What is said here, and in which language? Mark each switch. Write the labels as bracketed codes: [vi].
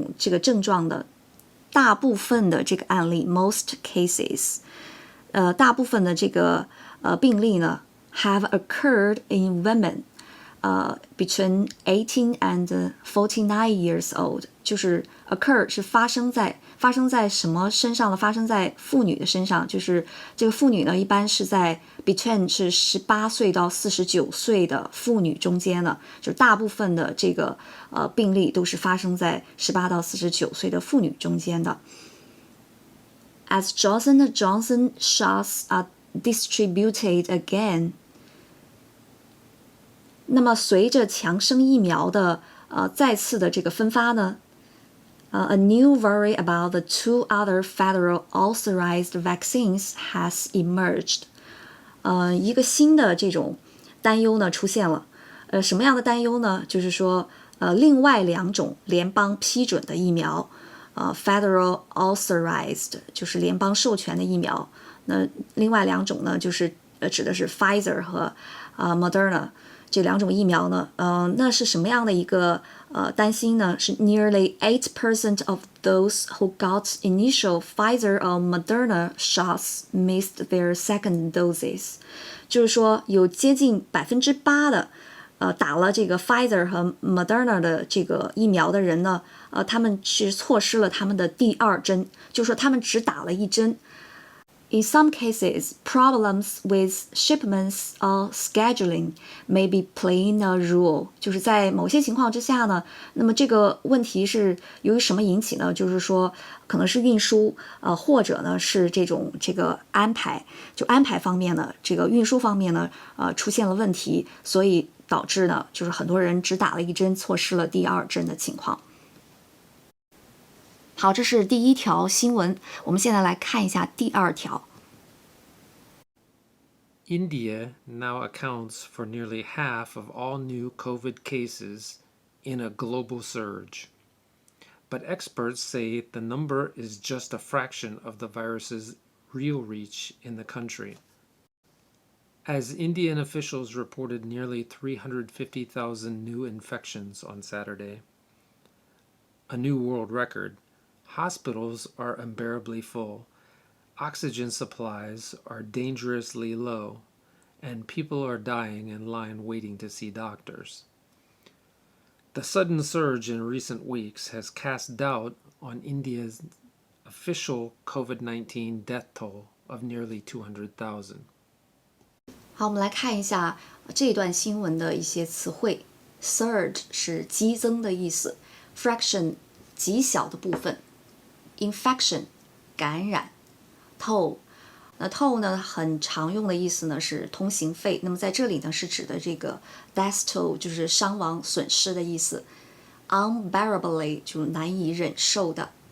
[zh] 个症状的大部分的这个案例 most cases， 大部分的这个病例呢 [en] have occurred in women between 18 and 49 years old， [zh] 就是 occur 是发生在什么身上呢？发生在妇女的身上，就是这个妇女呢，一般是在 between 是18岁到49岁的妇女中间呢，就大部分的这个病例都是发生在18到49岁的妇女中间的。 [en] As Johnson & Johnson shots are distributed again， [zh] 那么随着强生疫苗的再次的这个分发呢， [en] a new worry about the 2 other federal authorized vaccines has emerged。 [zh] 一个新的这种担忧呢出现了。什么样的担忧呢？就是说，另外2种联邦批准的疫苗，federal authorized 就是联邦授权的疫苗。那另外2种呢，就是指的是 Pfizer 和Moderna。这2种疫苗呢，那是什么样的一个担心呢？是 [en] nearly 8% of those who got initial Pfizer or Moderna shots missed their second doses， [zh] 就是说有接近8%的打了这个 Pfizer 和 Moderna 的这个疫苗的人呢，他们是错失了他们的第2针，就是说他们只打了1针。 [en] In some cases, problems with shipments or scheduling may be playing a role。 [zh] 就是在某些情况之下呢，那么这个问题是由于什么引起呢？就是说可能是运输，或者呢是这个安排，就安排方面呢，这个运输方面呢，出现了问题，所以导致呢，就是很多人只打了1针，错失了第2针的情况。好，这是第1条新闻，我们现在来看一下第2条。 [en] India now accounts for nearly half of all new COVID cases in a global surge. But experts say the number is just a fraction of the virus's real reach in the country. As Indian officials reported nearly 350,000 new infections on Saturday, a new world record, hospitals are unbearably full, oxygen supplies are dangerously low, and people are dying in line waiting to see doctors. The sudden surge in recent weeks has cast doubt on India's official COVID-19 death toll of nearly 200,000. [zh] 好，我们来看一下这段新闻的一些词汇。 Surge 是激增的意思 ，fraction 极小的部分 ，infection 感染 ，toll 那 toll 呢很常用的意思呢是通行费，那么在这里呢是指的这个 death toll 就是伤亡损失的意思 ，unbearably 就是难以忍受的。